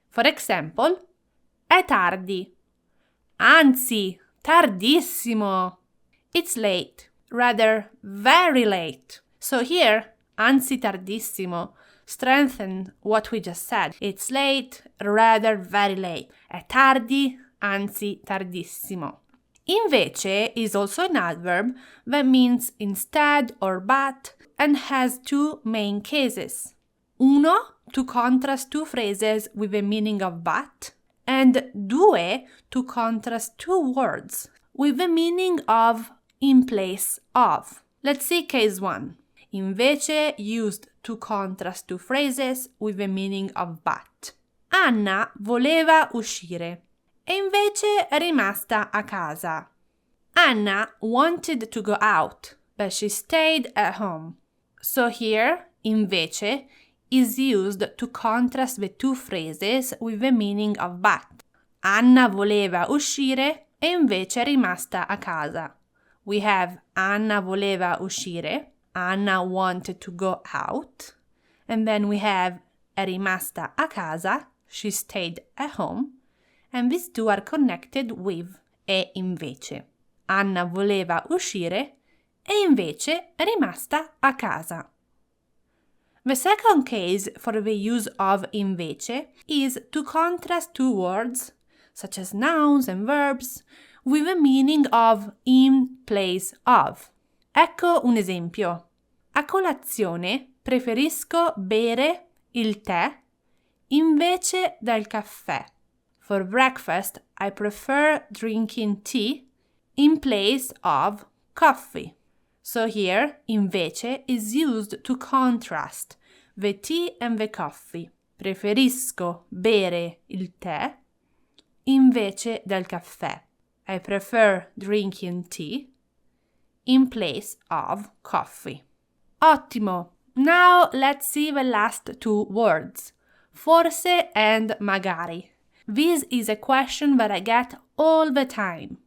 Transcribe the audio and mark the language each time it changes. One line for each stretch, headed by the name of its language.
English: For example,
Italian: è tardi. Anzi, tardissimo.
English: It's late, rather very late. So here,
Italian: anzi tardissimo
English: strengthen what we just said. It's late, rather very late.
Italian: È tardi, anzi tardissimo.
English: Invece is also an adverb that means instead or but and has two main cases. Uno, to contrast two phrases with the meaning of but, and due, to contrast two words with the meaning of in place of. Let's see case 1. Invece used to contrast two phrases with the meaning of but.
Italian: Anna voleva uscire e invece è rimasta a casa.
English: Anna wanted to go out, but she stayed at home. So here, invece is used to contrast the two phrases with the meaning of but.
Italian: Anna voleva uscire e invece è rimasta a casa.
English: We have
Italian: Anna voleva uscire,
English: Anna wanted to go out, and then we have
Italian: è rimasta a casa,
English: she stayed at home, and these two are connected with e invece.
Italian: Anna voleva uscire e invece è rimasta a casa.
English: The second case for the use of invece is to contrast two words, such as nouns and verbs, with the meaning of in place of.
Italian: Ecco un esempio. A colazione preferisco bere il tè invece del caffè.
English: For breakfast, I prefer drinking tea in place of coffee. So here, invece is used to contrast the tea and the coffee.
Italian: Preferisco bere il tè invece del caffè.
English: I prefer drinking tea in place of coffee.
Italian: Ottimo!
English: Now let's see the last two words. Forse and magari. This is a question that I get all the time.